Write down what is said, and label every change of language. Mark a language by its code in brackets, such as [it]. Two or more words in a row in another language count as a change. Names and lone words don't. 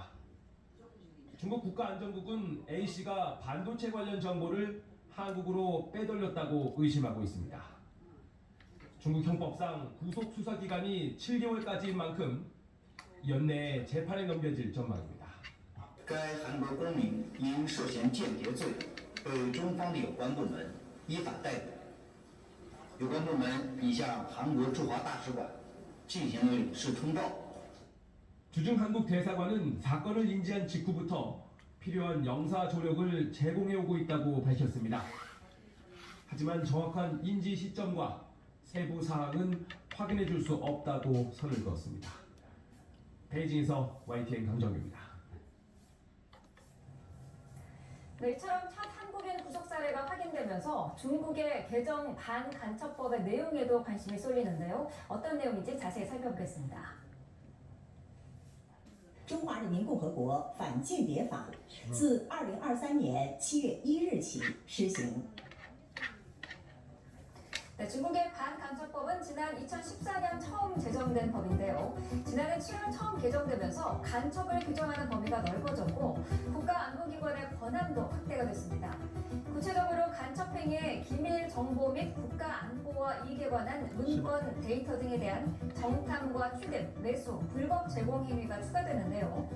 [ko] 중국 국가안전국은 A씨가 반도체 관련 정보를 한국으로 빼돌렸다고 의심하고 있습니다. 중국 형법상 구속 수사 기간이 7개월까지인 만큼 연내에 재판에 넘겨질 전망입니다. [zh] 该韩国公民因涉嫌间谍罪被中方的有关部门依法逮捕，有关部门已向韩国驻华大使馆进行了领事通报。 [ko] 주중 한국 대사관은 사건을 인지한 직후부터 필요한 영사 조력을 제공해 오고 있다고 밝혔습니다. 하지만 정확한 인지 시점과 세부 사항은 확인해 줄 수 없다고 선을 그었습니다. 베이징에서 YTN 강정규입니다. 네, 이처럼 첫 한국인 구속 사례가 확인되면서 중국의 개정 반간첩법의 내용에도 관심이 쏠리는데요. 어떤 내용인지 자세히 살펴보겠습니다. [zh] 中华人民共和国反间谍法自2023年7月1日起施行。 [ko] 네, 중국의 반간첩법은 지난 2014년 처음 제정된 법인데요. 지난해 7월 처음 개정되면서 간첩을 규정하는 범위가 넓어졌고 국가안보기관의 권한도 확대가 됐습니다. 구체적으로 간첩행위의 기밀 정보 및 국가안보와 이익에 관한 문건, 데이터 등에 대한 정탐과 휴대, 매수, 불법 제공 행위가 추가되는데요.